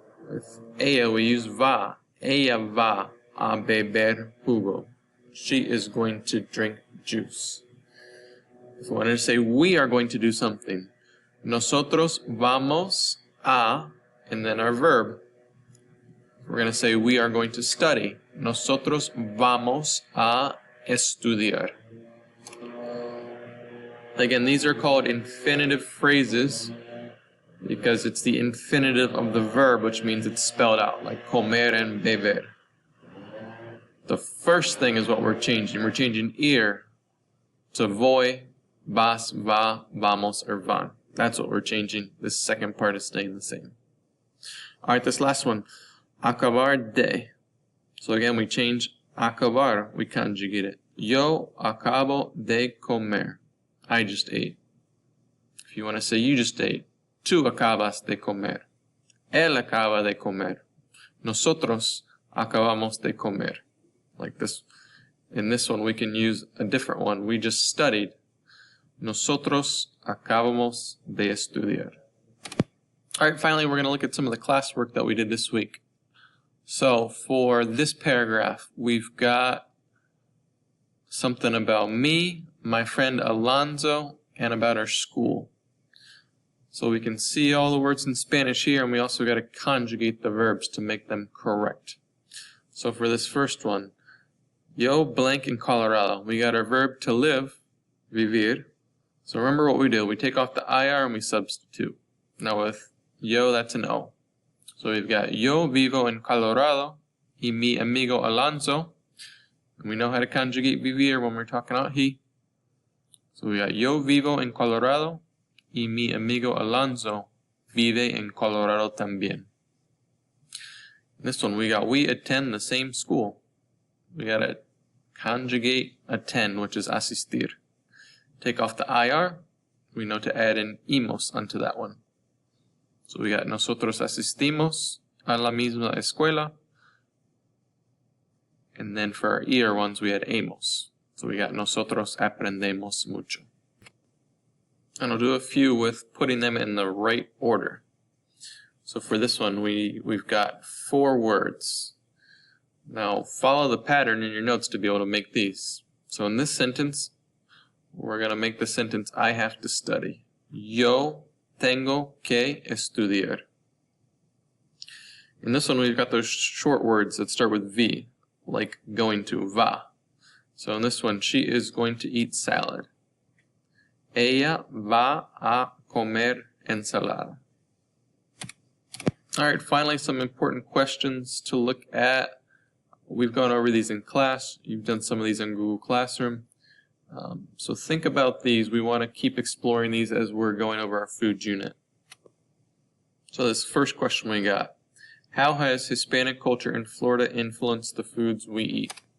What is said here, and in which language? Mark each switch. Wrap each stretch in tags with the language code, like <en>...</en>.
<en>With ella, we use va.</en> <es>Ella va a beber jugo.</es> <en>She is going to drink juice. If we wanted to say we are going to do something,</en> <es>nosotros vamos a,</es> <en>and then our verb. We're going to say we are going to study.</en> <es>Nosotros vamos a estudiar.</es> <en>Again, these are called infinitive phrases because it's the infinitive of the verb, which means it's spelled out, like comer and beber. The first thing is what we're changing. We're changing ir to voy, vas, va, vamos, or van. That's what we're changing. This second part is staying the same. All right, this last one. acabar de. So again, we change acabar, we conjugate it.</en> <es>Yo acabo de comer.</es> <en>I just ate. If you want to say you just ate,</en> <es>tú acabas de comer.</es> <en>Él acaba de comer.</en> <es>Nosotros acabamos de comer.</es> <en>Like this. In this one, we can use a different one. We just studied.</en> <es>Nosotros acabamos de estudiar.</es> <en>All right, finally, we're going to look at some of the classwork that we did this week. So for this paragraph, we've got something about me, my friend Alonzo, and about our school. So we can see all the words in Spanish here, and we also got to conjugate the verbs to make them correct. So for this first one, yo blank in Colorado. We got our verb to live, vivir. So remember what we do. We take off the IR and we substitute. Now with yo, that's an O. So we've got</en> <es>yo vivo en Colorado y mi amigo Alonso.</es> <en>And we know how to conjugate vivir when we're talking about he. So we got</en> <es>yo vivo en Colorado y mi amigo Alonso vive en Colorado también.</es> <en>This one we got we attend the same school. We got to conjugate attend, which is asistir. Take off the IR. We know to add in imos onto that one.</en> <es>So we got nosotros asistimos a la misma escuela.</es> <en>And then for our ER ones, we had hemos. So we got</en> <es>nosotros aprendemos mucho.</es> <en>And I'll do a few with putting them in the right order. So for this one, we've got 4 words. Now follow the pattern in your notes to be able to make these. So in this sentence, we're going to make the sentence I have to study.</en> <es>Yo tengo que estudiar.</es> <en>In this one, we've got those short words that start with V, like going to, va. So in this one, she is going to eat salad.</en> <es>Ella va a comer ensalada.</es> <en>All right, finally, some important questions to look at. We've gone over these in class. You've done some of these in Google Classroom. So think about these. We want to keep exploring these as we're going over our food unit. So this first question we got. How has Hispanic culture in Florida influenced the foods we eat?</en>